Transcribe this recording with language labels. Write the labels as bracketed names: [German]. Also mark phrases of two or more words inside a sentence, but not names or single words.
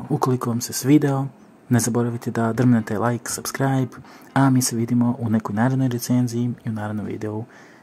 [Serbian] Ukoliko vam se svideo, ne zaboravite da drmnete [English] like, subscribe, [Serbian] a mi se vidimo u nekoj narednoj recenziji i u narednom videu.